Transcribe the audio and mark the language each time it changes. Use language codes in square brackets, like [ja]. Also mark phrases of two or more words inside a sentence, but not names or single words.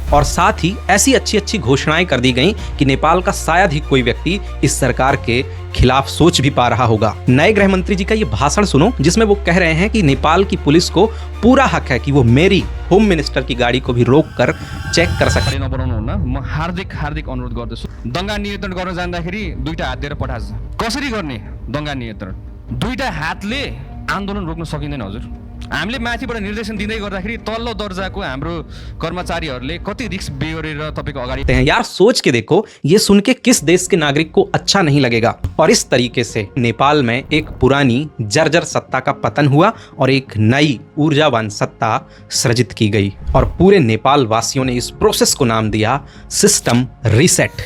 [hi] और साथ ही ऐसी अच्छी अच्छी घोषणाएं कर दी गई कि नेपाल का शायद ही कोई व्यक्ति इस सरकार के खिलाफ सोच भी पा रहा होगा। नए गृह मंत्री जी का ये भाषण सुनो, जिसमें वो कह रहे हैं कि नेपाल की पुलिस को पूरा हक है कि वो मेरी [en] home minister [hi] की गाड़ी को भी रोक कर चेक कर सकते। [ne] म हार्दिक अनुरोध गर्दछु। दंगा नियन्त्रण गर्न जाँदाखेरि दुईटा हात दिएर पठाछ। कसरी गर्ने दंगा नियन्त्रण? दुईटा हातले आन्दोलन रोक्न सकिँदैन हजुर। हामीले माथिबाट निर्देशन दिँदै गर्दाखेरि तल्लो दर्जाको हाम्रो कर्मचारीहरूले कति रिस्क बेहोरेर तपाईको अगाडि हैं। [hi] यार सोच के देखो, ये सुन के किस देश के नागरिक को अच्छा नहीं लगेगा। और इस तरीके से नेपाल में एक पुरानी जर्जर सत्ता का पतन हुआ और एक नई ऊर्जावान सत्ता सृजित की गई। और पूरे नेपाल वासियों ने इस प्रोसेस को नाम दिया [en] system reset.